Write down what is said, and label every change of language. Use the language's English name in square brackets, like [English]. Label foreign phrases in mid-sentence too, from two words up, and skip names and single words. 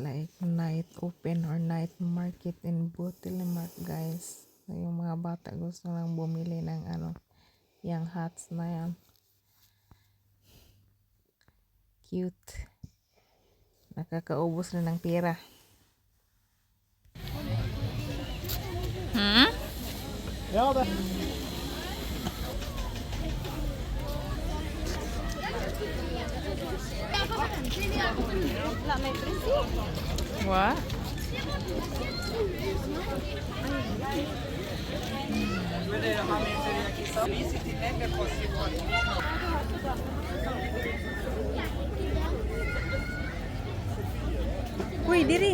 [English] like night open or night market in Telemark guys. [Filipino] So, yung mga bata gusto lang bumili ng ano, yung hats na yan. Cute. Nakakaubos na ng pera. Hmm? [Norwegian] Ja, det. [English] What? [Cebuano] Uy, diri.